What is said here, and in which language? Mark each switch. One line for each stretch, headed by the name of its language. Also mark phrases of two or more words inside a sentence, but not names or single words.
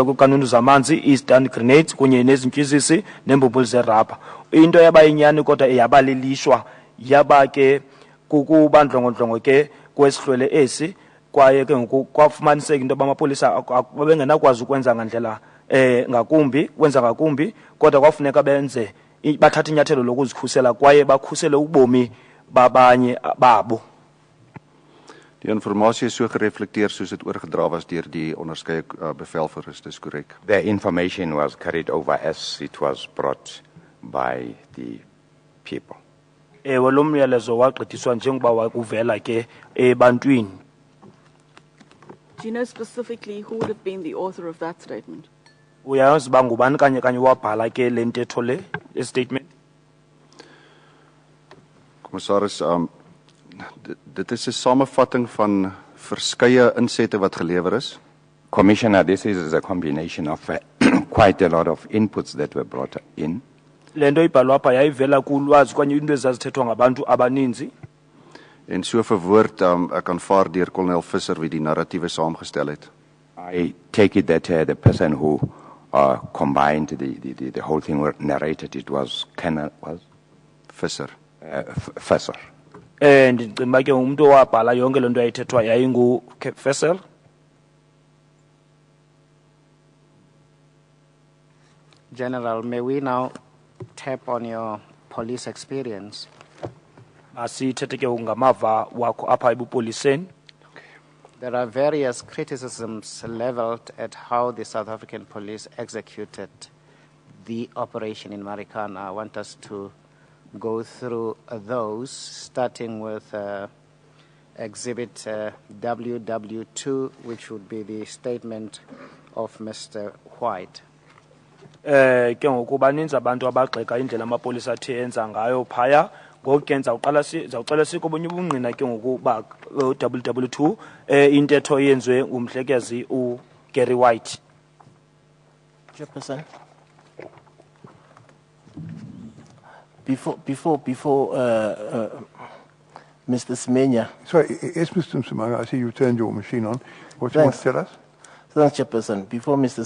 Xhosa: kwekanuni zamanzi i-stun grenades kunye nezintyizisi nembumbulu zerabha into yabayinyani kodwa yabalilishwa yaba ke kukubandlongondlongo ke kwesihlwele esi kwaye ke ngoku kwafumaniseka into bamapolisa babengenakwazi ukwenza ngandlela ngakumbi kwenza ngakumbi kodwa kwafuneka benze bathatha inyathelo lokuzikhusela kwaye bakhusele ubomi babanye babo.
Afrikaans: Die informasie is so gereflekteer soos dit oorgedra was deur die onderskeie bevelvoerders, dis korrek.
English: The information was carried over as it was brought by the people.
Xhosa: Lo myalezo wagqithiswa njengoba wakuvela ke ebantwini.
English: Do you know specifically who would have been the author of that statement?
Xhosa: Uyazi ba ngubani kanye wabhala ke le ntetho le statement?
Afrikaans: Commissaris, dit is 'n samevatting van verskeie insette wat gelewer is.
English: Commissioner, this is a combination of quite a lot of inputs that were brought in.
Xhosa: Lento ibhalwa apha yayivela kulwazi kwanye into ezazithethwa ngabantu abaninzi.
Afrikaans: En so verwoord ek aanvaar deur kolonel Visser wie die narratiewe saamgestel het.
English: I take it that the person who combined the whole thing were narrated it was Visser. Visser.
Xhosa: Ndicimba ke umuntu owabhala yonke lento yayithethwa yayingu Visser.
English: General, may we now tap on your police experience?
Xhosa: Asithethe ke ngamava wakho apha ebupoliseni.
English: There are various criticisms leveled at how the South African police executed the operation in Marikana. I want us to go through those, starting with Exhibit WW2, which would be the statement of Mr. White.
Xhosa: Ke ngoku baninzi abantu abagxeka indlela amapolisa athe enza ngayo phaya ngokuyenza zawuqala sikobunye ubungqina ke ngoku ba WW2 intetho yenziwe ngumhlekezi uGary White.
English: Chairperson, before Mr. Semenya. Sorry, yes, Mr. Msimanga, I see you turned your machine on. What do you want to tell us? Thanks, Chairperson. Before Mr.